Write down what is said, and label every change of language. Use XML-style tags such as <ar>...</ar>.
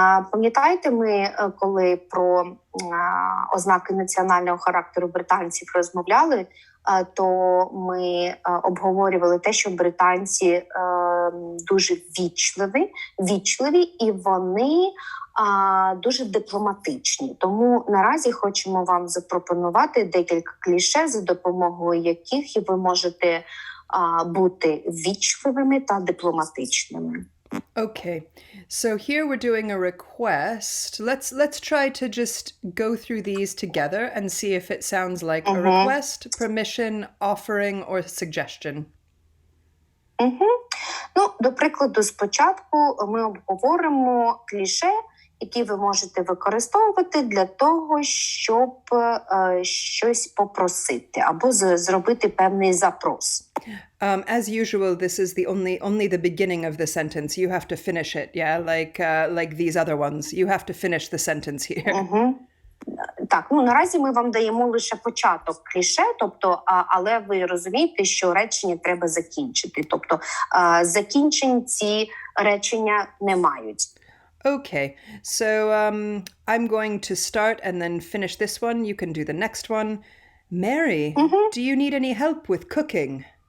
<uk>Пам'ятаєте, ми, коли про ознаки національного характеру британців розмовляли, то ми обговорювали те, що британці дуже вічливі і вони дуже дипломатичні. Тому наразі хочемо вам запропонувати декілька кліше, за допомогою яких ви можете бути вічливими та дипломатичними.</uk> <en>Okay, so here we're doing a request. Let's try to just go through these together and see if it sounds like a request, permission, offering, or suggestion.</en> <uk>Ну, до прикладу, спочатку ми обговоримо кліше, які ви можете використовувати для того, щоб щось попросити або зробити певний запрос.</uk> <en>As usual, this is the only the beginning of the sentence. You have to finish it, yeah? Like these other ones. You have to finish the sentence here.</en> <uk>Так, ну наразі ми вам даємо лише початок кліше, тобто, але ви розумієте, що речення треба закінчити. Тобто, закінчень ці речення не мають.</uk> <en>Okay, so I'm going to start and then finish this one. You can do the next one. Mary, do you need any help with cooking?</en>